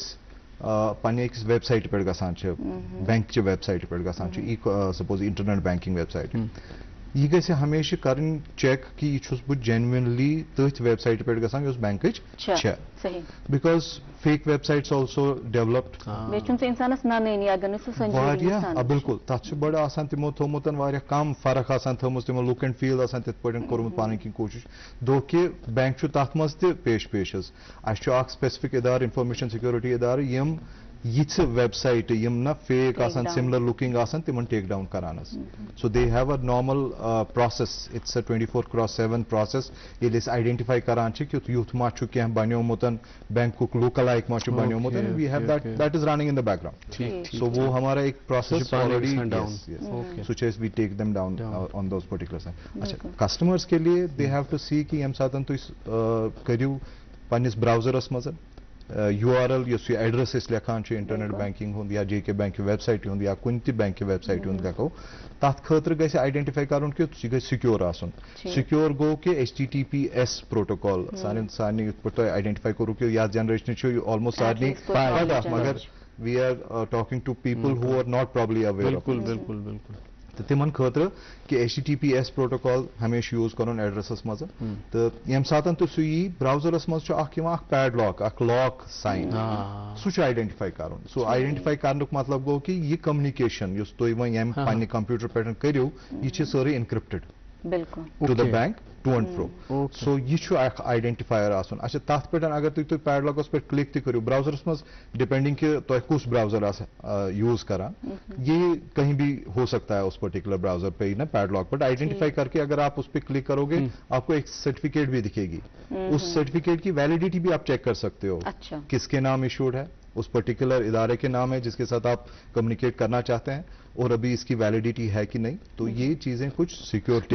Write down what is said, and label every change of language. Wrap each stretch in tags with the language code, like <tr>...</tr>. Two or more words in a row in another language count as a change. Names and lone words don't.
<ks>أسۍ پننہِ أکِس ویب سایٹہِ پٮ۪ٹھ گژھان چھِ بینکچہِ ویب سایٹہِ پٮ۪ٹھ گژھان چھِ سپوز</ks> <en>internet banking website</en> <ks>یہِ گژھِ ہمیشہِ کَرٕنۍ چیک کہِ یہِ چھُس بہٕ جینوِنلی تٔتھۍ ویب سایٹہِ پٮ۪ٹھ گژھان یۄس بینکٕچ چھےٚ</ks> <en>because fake websites also developed</en> <ks>واریاہ بِلکُل تَتھ چھُ بَڑٕ آسان تِمو تھوٚومُت واریاہ کَم فرق آسان تھٲومٕژ تِمو لُک اینڈ فیٖل آسان تِتھ پٲٹھۍ کوٚرمُت پَنٕنۍ کِنۍ کوٗشِش دۄہ کہِ بینک چھُ تَتھ منٛز تہِ پیش حظ اَسہِ چھُ اکھ سپیسفِک اِدارٕ اِنفارمیشن سِکیورٹی اِدارٕ یِم یِژھٕ ویب سایٹہٕ یِم نہ فیک آسان</ks> <en>similar looking</en> <ks>آسان تِمن</ks> <en>take down</en> <ks>کران حظ سو</ks> <en>they have a normal process it's a 24/7 process</en> <ks>ییٚلہِ أسۍ آیڈینٹِفاے کران چھِ کہِ یُتھ ما چھُ کینٛہہ بنیومُت بینکُک</ks> <en>look like</en> <ks>ما چھُ بنیومُت</ks> <en>we have that is running in the background so</en> <ur>وہ ہمارا ایک پروسیس</ur> <ks>سُہ چھِ أسۍ</ks> <en>we take them down on those particular اچھا</en> <ur>کسٹمٲرس کے لیے</ur> <en>they have</en> <ks>ٹو سی کہِ ییٚمہِ ساتہٕ تُہۍ کٔرِو پننِس براوزرس منٛز URL یُس یہِ ایڈرس أسۍ لیکھان چھِ</ks> <en>internet banking</en> <ks>ہُنٛد یا JK بینک کی ویب سائٹ ہُنٛد یا کُنہِ تہِ بینک کی ویب سائٹ ہُنٛد لیکھو تتھ خٲطرٕ گژھِ آئیڈینٹِفائی کرُن کہ یہِ گژھِ سکیور آسُن سکیور گوٚو کہ HTTPS پروٹوکال سانہِ یِتھ پٲٹھۍ تۄہہِ آئیڈینٹِفائی کوٚرُو کہ یتھ جنریشنہِ چھُ آلموسٹ سارنٕے پتہ مگر</ks> <en>we are talking to people who are not probably aware</en> <ks>بالکل بالکل بالکل تو تمن خاطر کہ HTTPS پروٹوکال ہمیشہ یوز کرن ایڈرسس مز تو یم ساتن تو سُہ براؤزرس مز اکھ پیڈ لاک اکھ</ks> <en>lock sign</en> <ks>سُہ آئیڈینٹِفائی کرن سُہ آئیڈینٹِفائی کرنُک مطلب گوٚو کہ یہ کمنِکیشن یُس تُہۍ وۄنۍ ییٚمہِ پننہِ کمپیوٹر پٮ۪ٹھ کٔرِو یہِ چھِ سٲرٕے</ks> <en>encrypted to the bank to and fro</en> <ks>سو یہ چھُ اکھ آئیڈینٹِفائر آسُن اچھا تتھ پٮ۪ٹھ اگر تُہۍ پیڈ لاکس پٮ۪ٹھ کلک تہِ کٔرِو براؤزرس مز ڈپینڈنگ کہ تۄہہِ کُس براؤزر یوز کران</ks> <ur>یہ کہیں بھی ہو سکتا ہے اس پرٹیکولر براؤزر پہ نا پیڈ لاک بٹ آئیڈینٹیفائی کر کے اگر آپ اس پہ کلک کرو گے آپ کو ایک سرٹیفکیٹ بھی دکھے گی اس سرٹیفکیٹ کی ویلیڈیٹی بھی آپ چیک کر سکتے ہو کس کے نام ایشوڈ ہے اس پرٹیکولر ادارے کے نام ہے جس کے ساتھ آپ کمیونیکیٹ کرنا چاہتے ہیں اور ابھی اس کی ویلیڈیٹی ہے کہ نہیں تو یہ چیزیں کچھ سیکورٹی</ur>